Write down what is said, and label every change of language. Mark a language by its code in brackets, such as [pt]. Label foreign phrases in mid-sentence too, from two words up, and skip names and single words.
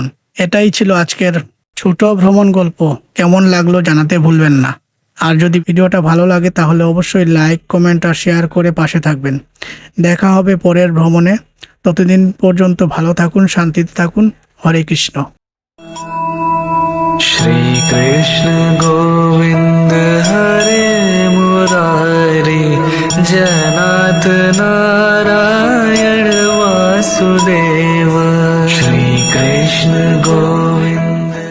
[bn] এটাই ছিল আজকের ছোট ভ্রমণ গল্প। কেমন লাগলো জানাতে ভুলবেন না। আর যদি ভিডিওটা ভালো লাগে তাহলে অবশ্যই লাইক, কমেন্ট আর শেয়ার করে পাশে থাকবেন। দেখা হবে পরের ভ্রমণে। ততদিন পর্যন্ত ভালো থাকুন, শান্তিতে থাকুন। হরে কৃষ্ণ। [sa] श्री कृष्ण गोविंद हरे मुरारी, जनाथ नारायण वासुदेव। श्री कृष्ण गोविंद।